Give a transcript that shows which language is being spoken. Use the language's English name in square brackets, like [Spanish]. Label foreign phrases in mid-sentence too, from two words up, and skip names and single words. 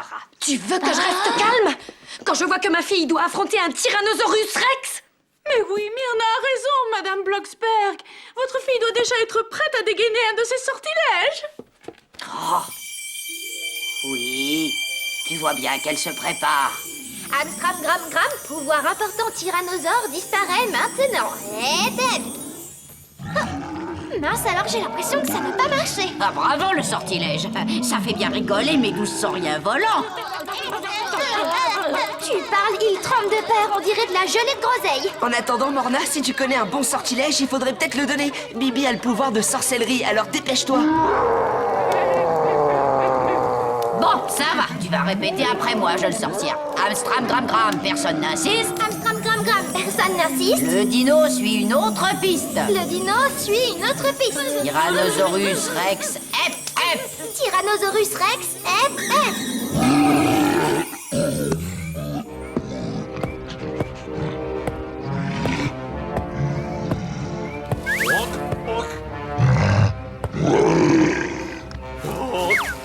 [French] Tu veux que je reste calme quand je vois que ma fille doit affronter un Tyrannosaurus Rex? Mais oui, Myrna a raison, Madame Blocksberg. Votre fille doit déjà être prête à dégainer un de ses sortilèges. Oh. Oui, tu vois bien qu'elle se prépare. Amstram, gram, gram, pouvoir important tyrannosaure disparaît maintenant. Et dead. Mince, alors j'ai l'impression que ça n'a pas marché. Ah, bravo le sortilège. Ça fait bien rigoler mes 12 sauriens volants. Tu parles, il tremble de peur, on dirait de la gelée de groseille. En attendant, Morna, si tu connais un bon sortilège, il faudrait peut-être le donner. Bibi a le pouvoir de sorcellerie, alors dépêche-toi. Bon, ça va, tu vas répéter après moi, jeune sorcière. Amstram, gram, gram, personne n'insiste. Amstram, gram, gram, personne n'insiste. Le dino suit une autre piste. Le dino suit une autre piste. Tyrannosaurus Rex, hep, hep. Tyrannosaurus Rex, hep, hep. Hoc. Hoc. Hoc.